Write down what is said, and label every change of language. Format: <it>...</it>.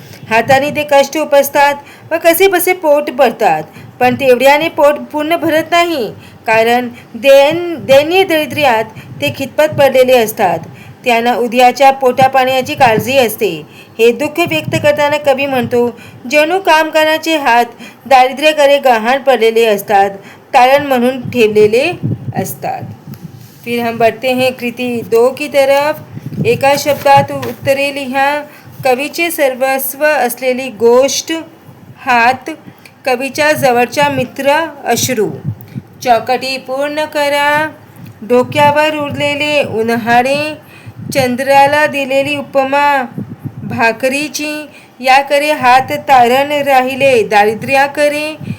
<mr>हाताने ते कष्ट उपसतात व कसेबसे पोट भरतात, पण तेवढ्याने पोट पूर्ण भरत नाही, कारण दैन्य दारिद्र्यात ते खितपत पडलेले असतात। त्यांना उद्याच्या पोटापाण्याची काळजी असते। हे दुःख व्यक्त करताना कवी म्हणतो, जणू कामगारांचे हात दारिद्र्याकडे गहाण पडलेले असतात, तारण म्हणून ठेवलेले असतात।</mr> <hi>फिर हम बढ़ते हैं कृति 2 की तरफ।</hi> <mr>एका शब्दात उत्तरे लिहा। कवीचे सर्वस्व असलेली गोष्ट हात, कवीच्या जवळचा मित्र अश्रू। चौकटी पूर्ण करा। डोक्यावर उरलेले उन्हाळे, चंद्राला दिलेली उपमा भाकरीची, याकडे हात तारण राहिले दारिद्र्याकडे।</mr>